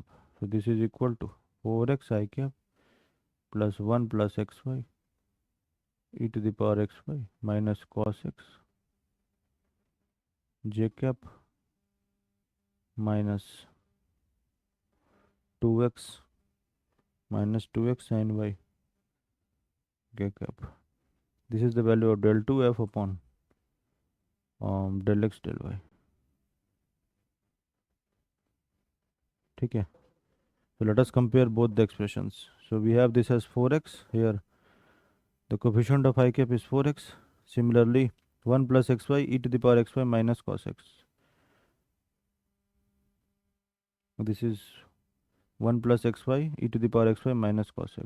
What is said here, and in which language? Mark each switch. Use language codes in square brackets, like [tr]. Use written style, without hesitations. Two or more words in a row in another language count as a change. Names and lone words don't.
[en] So this is equal to 4x I cap plus 1 plus xy e to the power xy minus cos x j cap minus 2x sin y k cap. This is the value of del 2f upon del x del y. [hi] ठीक है, [en] so let us compare both the expressions. So we have this as 4x here. The coefficient of I cap is 4x. Similarly, 1 plus xy e to the power xy minus cos x. This is 1 plus xy e to the power xy minus cos x.